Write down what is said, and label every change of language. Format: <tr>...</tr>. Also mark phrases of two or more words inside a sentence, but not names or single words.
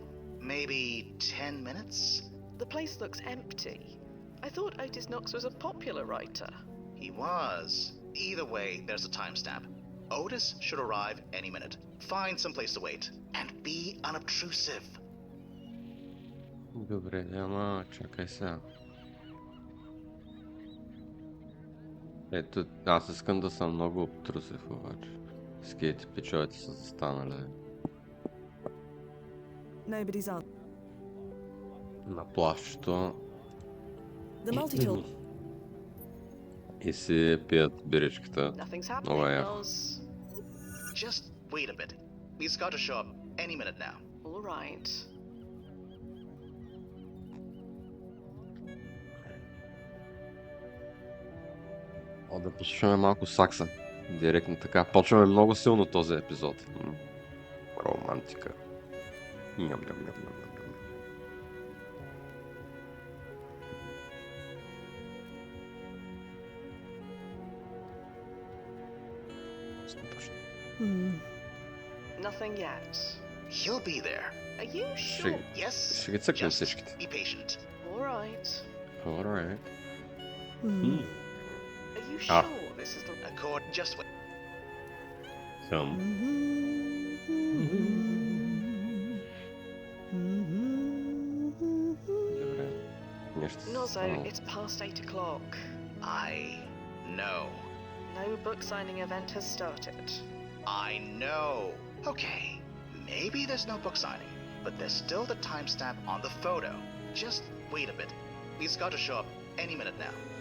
<en>Maybe 10 minutes? The place looks empty. I thought Otis Knox was a popular writer. He was. Either way, there's a timestamp. Otis should arrive any minute. Find some place to wait. And be unobtrusive.</en> <bg>Добре, ама чакай сега. Ето, аз искам да съм много обтрусив обаче. Скейти пичовете са застанали</bg> <en>nobody's on.</en> <bg>на плащето</bg> <en>The multi-tool.</en> <bg>и си пият биричката.</bg> <en>Nothing's Oh, happening, yeah. Noz. Just wait a bit. He's got to show up any minute now. All right.</en> <bg>Да послушаме малко сакса. Директно така. Почваме много силно този епизод. Романтика. Ням.</bg> <en>Nothing yet. He'll be there. Are you sure? Yes.</en> <bg>Ще ги цъкнем</bg> <en>Just</en> <bg>всичките.</bg> <en>be patient. All right. Alright. Are you Ah. sure this is the... Accord. Just wait.</en> <bg>Добре. Нещо се</bg> <en>Nozzo,</en> <bg>станало.</bg> <en>it's past 8 o'clock. I know. No book signing event has started. I know. Okay, maybe there's no book signing, but there's still the timestamp on the photo. Just wait a bit. He's got to show up any minute now.</en>